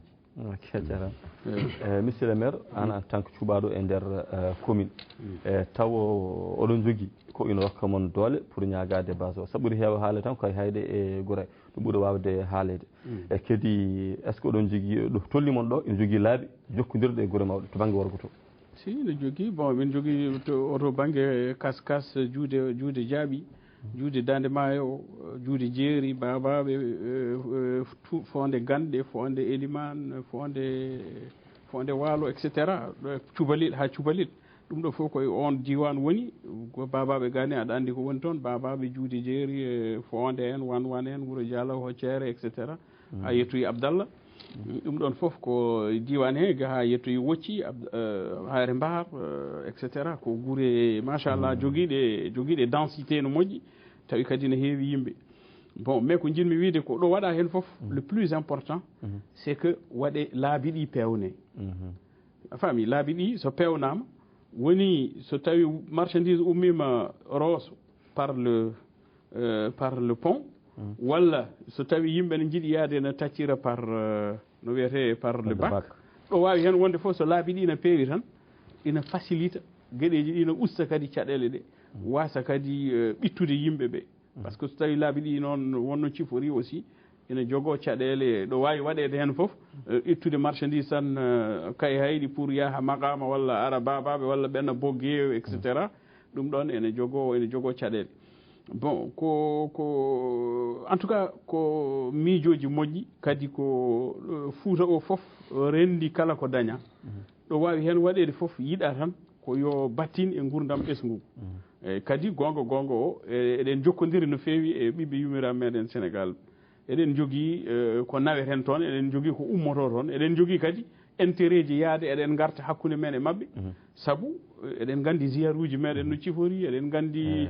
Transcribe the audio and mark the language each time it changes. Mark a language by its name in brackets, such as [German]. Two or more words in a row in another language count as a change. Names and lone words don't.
[Fula] ok jarama [French] monsieur le maire [Fula] an [French] en tant que [Fula] cuuɓaɗo e nder commune taw oɗon jogui ko ina rokka moon doole pour ñagade base o saɓuri heewa haale tan koye hayde e Gouray ɗum ɓuuri wawde haalede e kadi [French] est ce que [Fula] oɗon jogui ɗo tolni moon ɗo ina jogui laabi jokkodirɗe e guure mawɗe to banggue worgo to si ne jogui bon min jogui oto banggue kas juude jaaɓi juude dande maayo juude jeeri babaɓe fonde ganɗe fonde Elimane fonde Waalo [Latin] et cetera [Fula] cubalel ha cubalel ɗum ɗo fof koye on diwan woni ko babaɓe gani aɗa andi ko woni toon babaɓe juude jeeri fonde en wan en Wuuro Dialaw Hoccere [Latin] et cetera [Fula] ha yettoyi Abdallah ɗum ɗon fof ko diwan he ha yettoyi Wocci Haare Mbahar [Latin] et cetera [Fula] ko guure machallah joguiɗe densité no moƴƴi tawi kadi ne heewi yimɓe [French] bon mais [Fula] ko jinmi wiide ko ɗo waɗa hen fof [French] le plus important c'est que [Fula] waɗe laabi ɗi pewne a faami laabi ɗi so pewnama woni so tawi marchandise ummima Rosso [French] par le pont [Fula] walla so tawi yimɓe ne jiiɗi yaade ne taccira par no wiyete [French] par le bac [Fula] ɗo wawi hen wonde fof so laabi ɗi ne peewi tan ina facilita gueɗeji ɗi ne usta kadi caɗele ɗe wasa kadi ɓittude yimɓe ɓe [French] par ce que [Fula] so tawi laabi ɗi noon wonno cifori aussi ina jogoo caɗeele ɗo waawi waɗeede heen fof ittude marchandise tan kay hayɗi pour yaha maqama walla ara babaɓe walla ɓenna boggeeyo [Latin] et cetera [Fula] ɗum ɗon ene jogoo caɗeele bon ko [French] en tout cas [Fula] ko miijoji moƴƴi kadi ko Fuuta o fof renndi kala ko daña ɗo waawi heen waɗeede fof yiɗa tan ko yo battin e gurdam ɓesngu eyi kadi gonga o eɗen jokkodiri no feewi e ɓiɓɓe yummiraɓe meɗen Sénégal eɗen jogii ko naweten toon eɗen jogii ko ummoto toon eɗen jogii kadi intérêt ji yaade eɗen garta hakkunde men e maɓɓe sabu eɗen nganndi ziyaruji meɗen no cifori eɗen nganndi